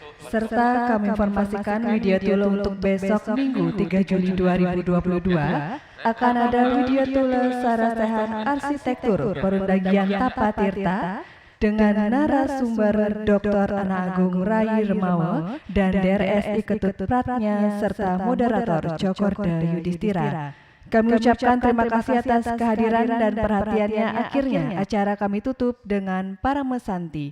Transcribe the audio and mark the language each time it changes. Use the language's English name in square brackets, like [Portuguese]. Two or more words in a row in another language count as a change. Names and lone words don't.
[Indonesian] Serta kami informasikan Widya Tula untuk besok Minggu 3 Juli 2022 akan ada Widya Tula Sarasehan Arsitektur Perundagian Tapa Tirta dengan narasumber Dr. Ana Agung Rai Remawa dan DRSI Ketut Pratnya serta moderator Cokorda Yudhistira. Kami ucapkan terima kasih atas kehadiran dan perhatiannya. Akhirnya acara kami tutup dengan Parama Santi.